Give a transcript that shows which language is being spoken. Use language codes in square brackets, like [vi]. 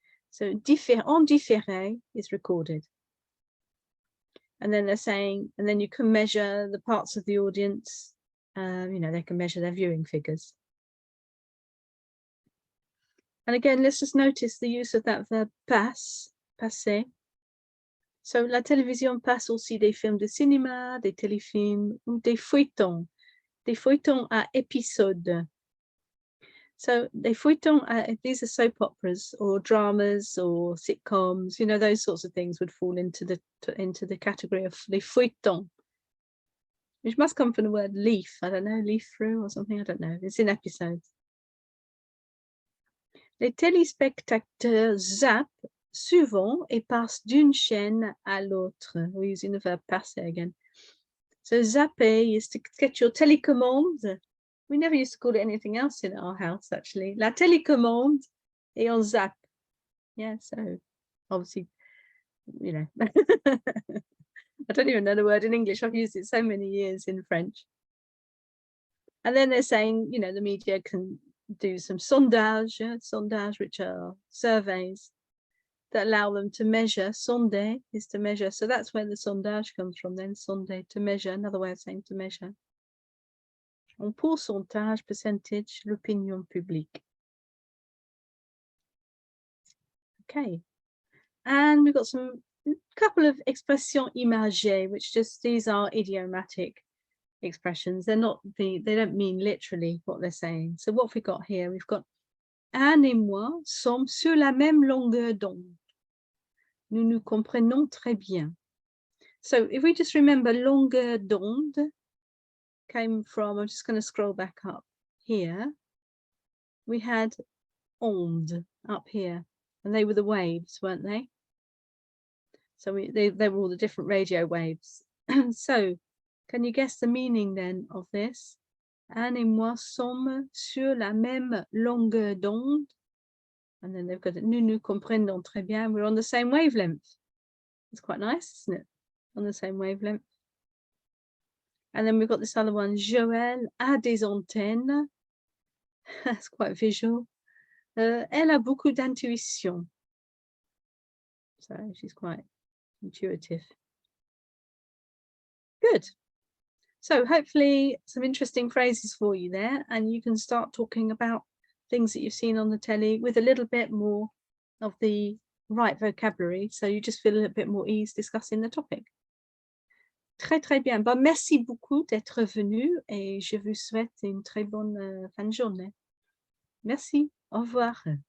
[en] So [fr] en différé [en] is recorded. And then they're saying, and then you can measure the parts of the audience, you know, they can measure their viewing figures. And again, let's just notice the use of that verb passe, passer. [fr] So la télévision passe aussi des films de cinéma, des téléfilms ou des feuilletons à épisodes. [en] So des feuilletons, these are soap operas or dramas or sitcoms, you know, those sorts of things would fall into the category of [fr] les feuilletons, [en] which must come from the word leaf. I don't know, leaf through or something, I don't know. It's in episodes. [fr] Les téléspectateurs zappent souvent et passent d'une chaîne à l'autre. [en] We're using the verb passer again. So zapper is to get your télécommande. We never used to call it anything else in our house, actually. [fr] La télécommande et on zappe. [en] Yeah, so obviously, you know, I don't even know the word in English. I've used it so many years in French. And then they're saying, you know, the media can do some sondage, which are surveys that allow them to measure. Sonder is to measure. So that's where the sondage comes from then, sonder, to measure, another way of saying to measure. [fr] On pourcentage, percentage, l'opinion publique. [en] Okay. And we've got some couple of [fr] expressions imagées, [en] which just, these are idiomatic expressions. They don't mean literally what they're saying. So what have we got here? We've got [fr] Anne et moi sommes sur la même longueur d'onde. Nous nous comprenons très bien. [en] So if we just remember, longueur d'onde came from, I'm just going to scroll back up here. We had onde up here, and they were the waves, weren't they? So they were all the different radio waves. So can you guess the meaning then of this? [fr] Anne et moi sommes sur la même longueur d'onde. [en] And then they've got it, [fr] nous nous comprenons très bien. [en] We're on the same wavelength. It's quite nice, isn't it? On the same wavelength. And then we've got this other one, [fr] Joël a des antennes. [en] That's quite visual. [fr] Elle a beaucoup d'intuition. [en] So she's quite intuitive. Good. So hopefully some interesting phrases for you there, and you can start talking about things that you've seen on the telly with a little bit more of the right vocabulary, so you just feel a little bit more ease discussing the topic. [fr] Très, très bien. Bon, merci beaucoup d'être venu et je vous souhaite une très bonne fin de journée. Merci. Au revoir.